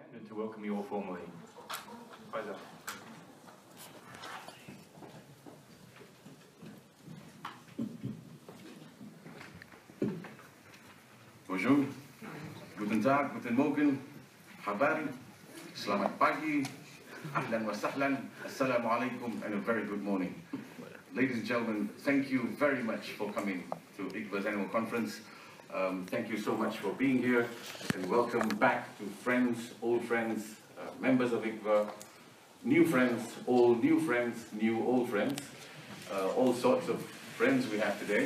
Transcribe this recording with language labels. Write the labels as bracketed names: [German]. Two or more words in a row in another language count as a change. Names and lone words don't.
[English] to welcome you all formally. Faizal. [German] Bonjour, guten Tag, guten Morgen, [Arabic] habari, [Malay] selamat pagi, [Arabic] أهلاً وسهلاً، السلام عليكم, [English] and a very good morning. Ladies and gentlemen, thank you very much for coming to ICVA's annual conference. Thank you so much for being here, and welcome back to friends, old friends, members of ICVA, new friends, old new friends, new old friends, all sorts of friends we have today.